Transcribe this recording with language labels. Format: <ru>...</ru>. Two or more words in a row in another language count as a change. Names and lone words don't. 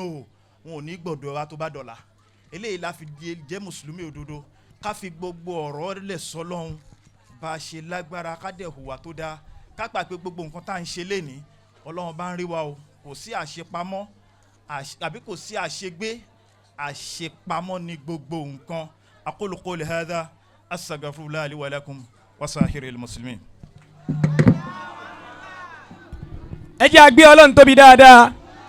<yo>wọn ò ní gbọ́dọ̀ wa tó bá dọ̀la eléyìí la fi jẹ́ mùsùlùmí òdodo ká fi gbogbo ọ̀rọ̀ lẹ̀ sọ́lọ́hún bá a ṣe lágbára ká dẹ̀ hùwà tó dáa ká gbà pé gbogbo nǹkan tá à ń ṣe lénìí Ọlọ́run bá ń rí wa o kò sí àṣepamọ́ àbí kò sí àṣegbé àṣepamọ́ ní gbogbo nǹkan</yo> <ar>أقول قولي هذا أستغفر الله لي ولكم ولسائر المسلمين.</ar> <yo>ẹ jẹ́ a gbé Ọlọ́run tóbi dáadáa.</yo>